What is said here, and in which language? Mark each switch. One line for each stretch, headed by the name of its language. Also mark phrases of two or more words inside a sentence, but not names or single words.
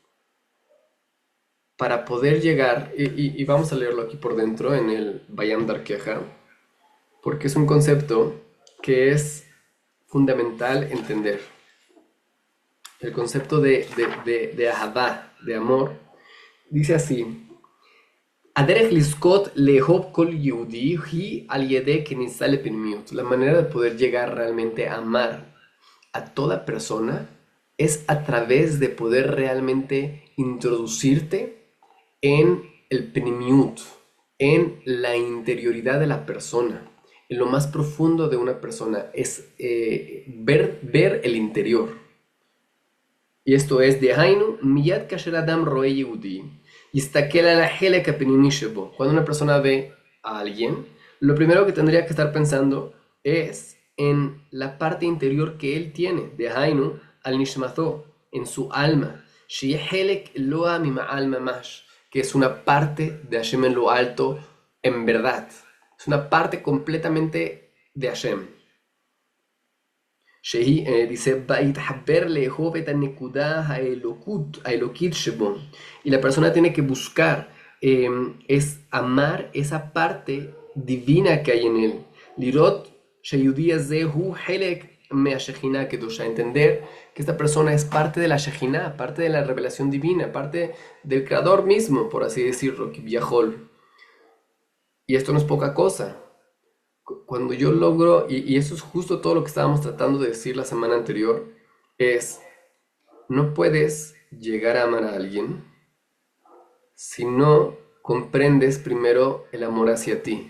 Spanish: Para poder llegar, y vamos a leerlo aquí por dentro en el Bayam Darkeja, porque es un concepto que es fundamental entender. El concepto de Ahavá, de amor, dice así:
Hebrew: הדרך לזכות לאהוב כל יהודי היא על ידי כניסה לפנימיות.
Spanish: La manera de poder llegar realmente a amar a toda persona es a través de poder realmente introducirte en el pnimiut, en la interioridad de la persona, en lo más profundo de una persona, es ver el interior. Y esto es,
Hebrew: דהיינו, מיד כאשר אדם רואה יהודי, יסתכל על החלק הפנימי שבו.
Spanish: Cuando una persona ve a alguien, lo primero que tendría que estar pensando es en la parte interior que él tiene,
Hebrew: דהיינו, על נשמתו,
Spanish: en su alma,
Hebrew: שיהיה חלק אלוה ממעל ממש,
Spanish: que es una parte de Hashem en lo alto, en verdad. Es una parte completamente de Hashem. Dice,
Hebrew: "ויתחבר לאהוב את הנקודה האלוקית שבו".
Spanish: Y la persona tiene que buscar, es amar esa parte divina que hay en él.
Hebrew: Lirot שהיהודי הזה הוא חלק מהשכינה הקדושה.
Spanish: Entender que esta persona es parte de la Shekhinah, parte de la revelación divina, parte del Creador mismo, por así decirlo, Kivyahol. Y esto no es poca cosa. Cuando yo logro, y eso es justo todo lo que estábamos tratando de decir la semana anterior, es, no puedes llegar a amar a alguien si no comprendes primero el amor hacia ti.